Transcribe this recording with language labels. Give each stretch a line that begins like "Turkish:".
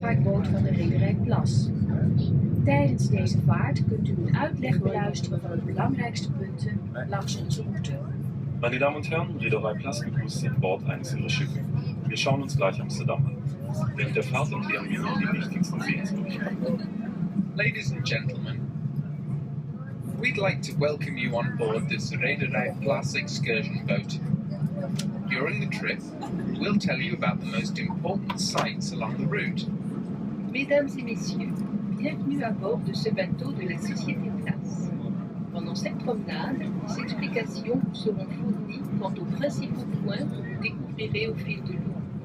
Dutch: uitvaartboot van de rederij Plas. Tijdens deze vaart kunt u een uitleg beluisteren van de belangrijkste punten langs onze route.
German: Meine Damen und Herren, Reederei Plas begrüßt Sie an Bord eines Ihrer Schiffe. Wir schauen uns gleich Amsterdam an. Während der Fahrt erklären wir Ihnen die wichtigsten Sehenswürdigkeiten.
English: Ladies and gentlemen, we'd like to welcome you on board this Reederei Plas excursion boat. During the trip, we'll tell you about the most important sights along the route.
French: Mesdames et messieurs, bienvenue à bord de ce bateau de la Société Plas. Pendant cette promenade, des explications vous seront fournies quant aux principaux points que vous découvrirez au fil de l'eau.